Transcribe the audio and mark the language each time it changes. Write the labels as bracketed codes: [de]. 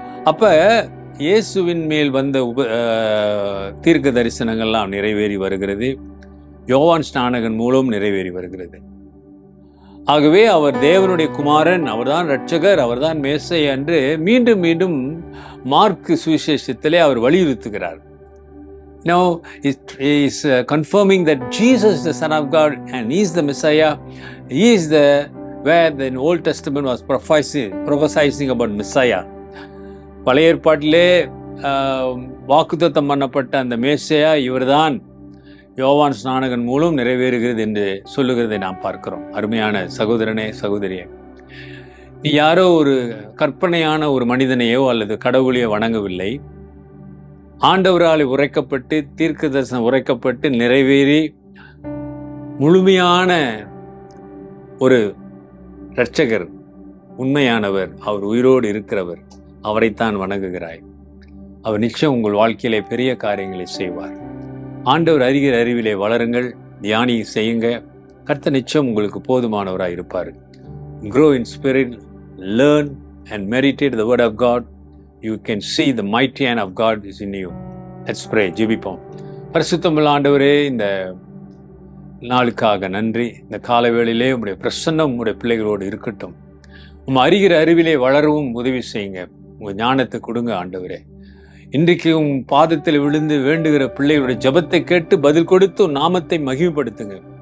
[ta] அப்ப இயேசுவின் மேல் வந்த தீர்க்க தரிசனங்கள்லாம் நிறைவேறி வருகிறது. யோவான் ஸ்நானகன் மூலம் நிறைவேறி வருகிறது. ஆகவே அவர் தேவனுடைய குமாரன், அவர்தான் இரட்சகர், அவர்தான் மேசை என்று மீண்டும் மீண்டும் mark சுவிசேஷத்திலே our வலியுறுத்துகிறார். [en] Now he is confirming that Jesus is the Son of God and he is the Messiah. He is where the Old Testament was prophesying about Messiah. [ta] பழைய ஏற்பாட்டிலே வாக்குத்தத்தம் பண்ணப்பட்ட அந்த மேசையா இவர்தான் யோவான் ஸ்நானகன் மூலம் நிறைவேறுகிறது என்று சொல்லுகிறதை நாம் பார்க்கிறோம். அருமையான சகோதரனே, சகோதரியே, நீ யாரோ ஒரு கற்பனையான ஒரு மனிதனையோ அல்லது கடவுளையோ வணங்கவில்லை. ஆண்டவரால் உரைக்கப்பட்டு தீர்க்க தரிசனம் உரைக்கப்பட்டு நிறைவேறி முழுமையான ஒரு இரட்சகர், உண்மையானவர், அவர் உயிரோடு இருக்கிறவர், அவரைத்தான் வணங்குகிறாய். அவர் நிச்சயம் உங்கள் வாழ்க்கையிலே பெரிய காரியங்களை செய்வார். ஆண்டவர் அறிகிற அறிவிலே வளருங்கள், தியானி செய்யுங்க. கர்த்தர் நிச்சயம் உங்களுக்கு போதுமானவராக இருப்பார். [en] Grow in spirit, learn and meditate the word of God. You can see the mighty hand of God is in you. Let's pray. [ta] ஜெபிப்போம். பரிசுத்தமுள்ள ஆண்டவரே, இந்த நாளுக்காக நன்றி. இந்த காலவேளையிலே உம்முடைய பிரசன்னம் உம்முடைய பிள்ளைகளோடு இருக்கட்டும். அறிகிற அறிவிலே வளரவும் உதவி செய்யுங்க. உங்கள் ஞானத்தை கொடுங்க ஆண்டவரே. இன்றைக்கு உன் பாதத்தில் விழுந்து வேண்டுகிற பிள்ளைகளுடைய ஜெபத்தை கேட்டு பதில் கொடுத்து நாமத்தை மகிமைப்படுத்துங்க.